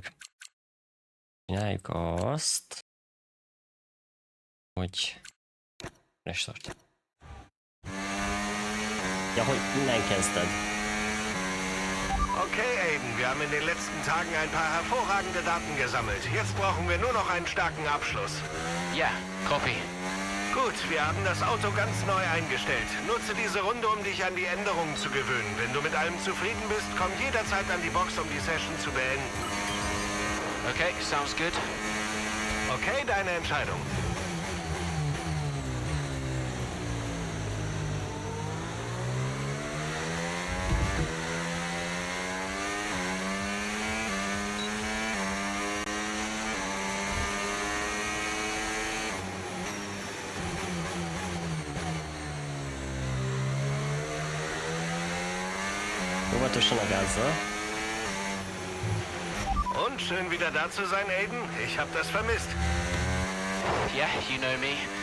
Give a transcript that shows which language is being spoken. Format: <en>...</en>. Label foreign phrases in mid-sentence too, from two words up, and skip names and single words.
<hu>Csináljuk azt, hogy restart. Ja, hogy innen kezdted.</hu> <de>Okay, Aiden, wir haben in den letzten Tagen ein paar hervorragende Daten gesammelt. Jetzt brauchen wir nur noch einen starken Abschluss. Ja, copy. Gut, wir haben das Auto ganz neu eingestellt. Nutze diese Runde, um dich an die Änderungen zu gewöhnen. Wenn du mit allem zufrieden bist, komm jederzeit an die Box, um die Session zu beenden.</de> <en>Okay, sounds good.</en> <de>Okay, deine Entscheidung.</de> <hu>Óvatosan a gázzal.</hu> <de>Und schön wieder da zu sein, Aiden. Ich hab das vermisst.</de> <en>Yeah, you know me.</en>